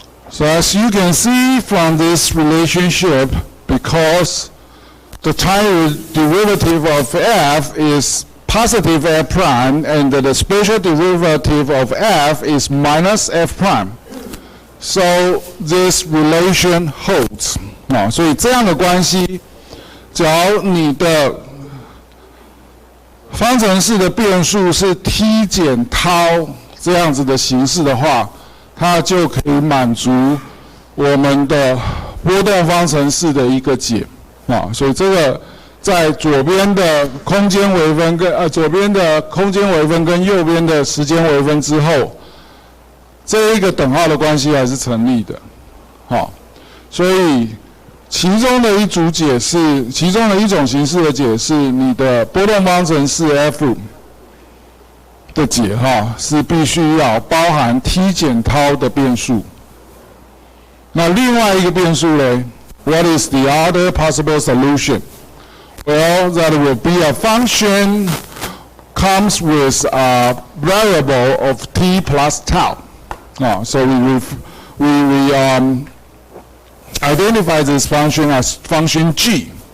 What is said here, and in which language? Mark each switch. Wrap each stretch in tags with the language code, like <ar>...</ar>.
<en>So as you can see from this relationship, because the time derivative of f is positive f prime, and the special derivative of f is minus f prime. So this relation holds.</en> <zh>所以这样的关系，只要你的方程式的变数是 t 减 tau 这样子的形式的话，它就可以满足我们的波动方程式的一个解。所以这个在左边的空间微分跟左边的空间微分跟右边的时间微分之后，这一个等号的关系还是成立的。所以其中的一种形式的解释，你的波动方程式 f 的解是必须要包含 t 减 tau 的变数。那另外一个变数呢</zh> <en>？What is the other possible solution? Well, that will be a function comes with a variable of t plus tau. So we identify this function as function g.</en>